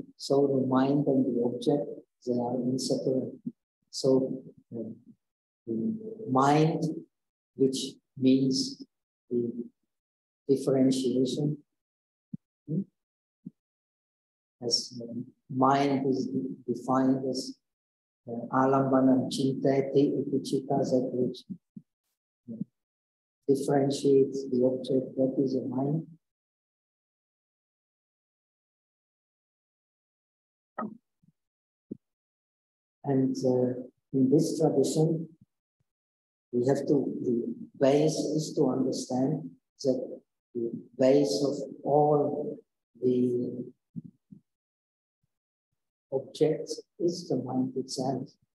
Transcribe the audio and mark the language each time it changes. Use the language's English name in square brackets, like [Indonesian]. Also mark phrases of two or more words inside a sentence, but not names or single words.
[English] So the mind and the object, they are inseparable. So the mind, which means the differentiation, as mind is defined as [Sanskrit] alambanam chintati ipichita, [English] that which differentiates the object, that is a mind. And in this tradition, we have to, the base is to understand that the base of all the objects is the mind itself.